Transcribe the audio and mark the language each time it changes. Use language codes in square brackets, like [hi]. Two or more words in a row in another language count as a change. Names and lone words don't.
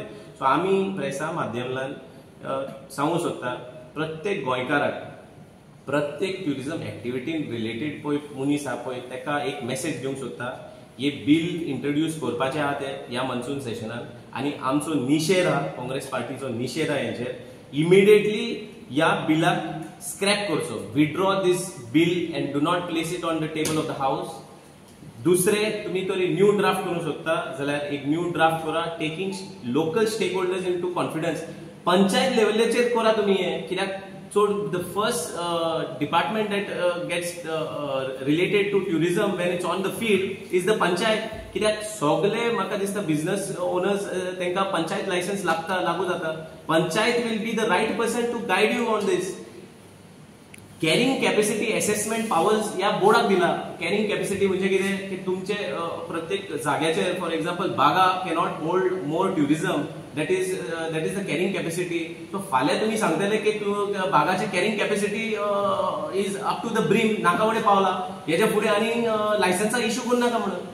[kok] सो आमी प्रेसा माध्यमांतल्यान सांगूंक सोदता प्रत्येक गोंयकाराक प्रत्येक [en] tourism activity related [kok] पळय मनीस आहा पळय तेका एक मेसेज दिवंक सोदता. हे [en] bill introduce [kok] करपाचें आहा ते ह्या [en] monsoon session [kok] आनी आमचो निशेध आहा काँग्रेस पार्टीचो निशेध आहा हेचेर. इमिडिएटली ह्या बिलाक स्क्रॅप करचो. [en] Withdraw this bill and do not place it on the table of the House. [kok] दुसरे तुम्ही तरी [en] new draft [kok] करूंक सोदता जाल्यार एक [en] new draft [kok] करा [en] taking local stake holders in to confidence. [kok] पंचायत लेवलाचेर करा तुम्ही हे कित्याक [en] So the first department that gets related to tourism when it's on the field is the panchayat. [kok] कित्याक सगळे म्हाका दिसता [en] business owners [kok] तांकां [en] panchayat license [kok] लागू जाता. [en] पंचायत will be the right person to guide you on this. carrying capacity assessment powers [kok] या बोर्डाक दिला. [en] carrying capacity [kok] म्हणजे कितें की तुमचे प्रत्येक जाग्याचेर [en] for example Baga cannot hold more tourism that is the carrying capacity. [kok] सो फाल्यां तुमी सांगतले की तूं बागाची [en] carrying capacity is up to the brim [kok] नाका फुडें पावला हेच्या फुडें आनी लायसन्सा इश्यू करूं नाका म्हणून.